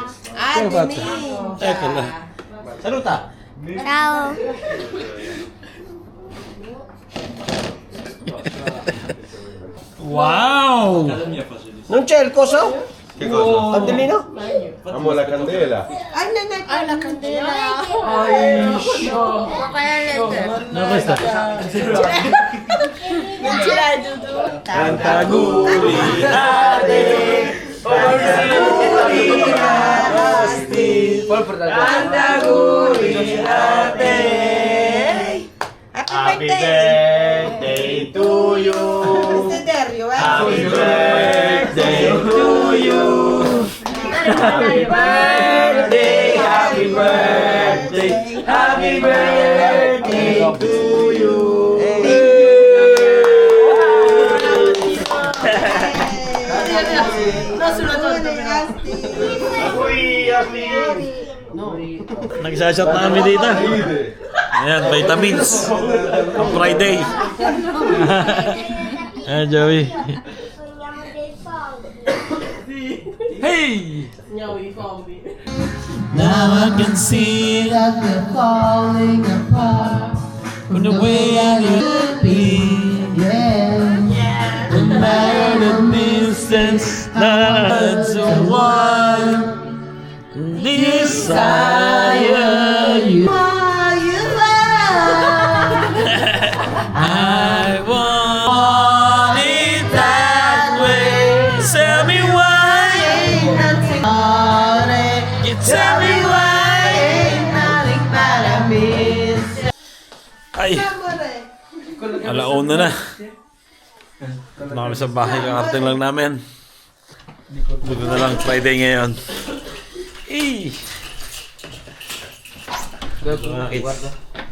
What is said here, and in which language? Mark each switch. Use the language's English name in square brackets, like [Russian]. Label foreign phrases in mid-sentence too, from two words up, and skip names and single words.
[Italian] Ah, Dininza. Ecco là. Saluta. Ciao. Wow! Non c'è il coso? Che cosa? Candellino? Amo la candela. [Filipino] Ay, nanay. Ay, [Italian] la candela. No, questa. [English] Cantaguri Happy birthday to you. Mr. Dario, eh? Happy birthday to you. Happy birthday, happy birthday, happy birthday to you. [Filipino] Nagsashot na kami dito. Ayan, vitamins. Ang Friday. Ayan, Joey. [Italian] Sogniamo dei soldi. [English] Hey! Now I can see that we're falling apart from the way I used to be. Yeah, no matter the distance, that's the one desire you. I want it that way. Tell me why. You tell me why. Ain't nothing but I miss. [Filipino] Ay! Alauna na. Ito na kami sa bahay. Kakarating lang namin. Buti na lang Friday ngayon. Eh! Mga kids.